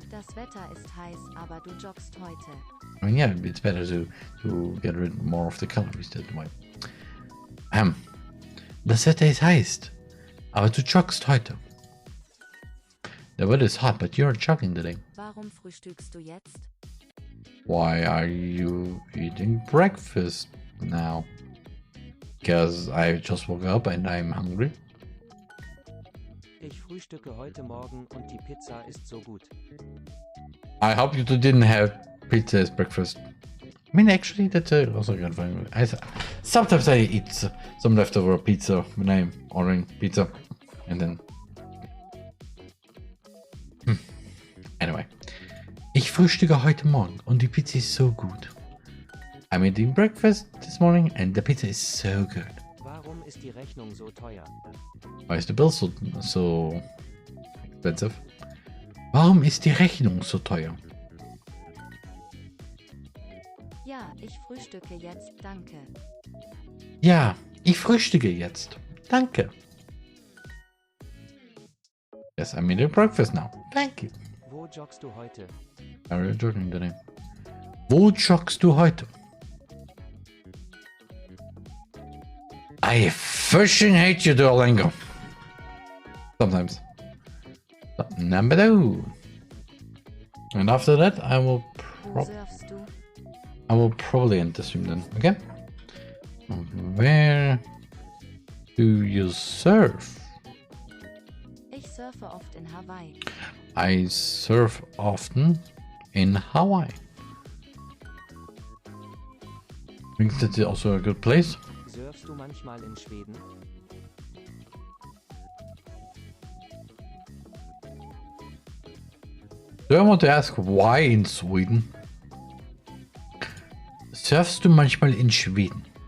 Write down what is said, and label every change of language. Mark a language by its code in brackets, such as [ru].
[de] Das Wetter ist heiß, aber du joggst heute. [en] I mean, yeah, it's better to get rid more of the calories that way. [de] Das Wetter ist heiß, aber du joggst heute. [en] The weather is hot, but you're jogging today. [de] Warum frühstückst du jetzt? [en] Why are you eating breakfast now? Because I just woke up and I'm hungry. [de] Ich frühstücke heute Morgen und die Pizza ist so gut. [en] I hope you didn't have pizza as breakfast. I mean, actually, that's also good for me. Sometimes I eat some leftover pizza when I'm ordering pizza, and then anyway. [de] frühstücke heute Morgen und die Pizza ist so gut. [en] I'm eating breakfast this morning and the pizza is so good. [de] Warum ist die Rechnung so teuer? [en] Why is the bill so expensive? [de] Warum ist die Rechnung so teuer? Ja, ich frühstücke jetzt, danke. Ja, ich frühstücke jetzt. Danke. [en] Yes, I'm eating breakfast now. Thank you. [de] Wo joggst du heute? [en] Are you jogging today? [de] Wo joggst du heute? [en] I fucking hate you, Duolingo. Sometimes. Number 2. And after that, [de] Wo surfst du? [en] I will probably end the stream then. Okay. Where do you surf? [de] Ich surfe oft in Hawaii. [en] I surf often in Hawaii. I think that's also a good place. [de] Surfst du manchmal in Schweden? [en] Do I want to ask why in Sweden? [de] Surfst du manchmal in Schweden?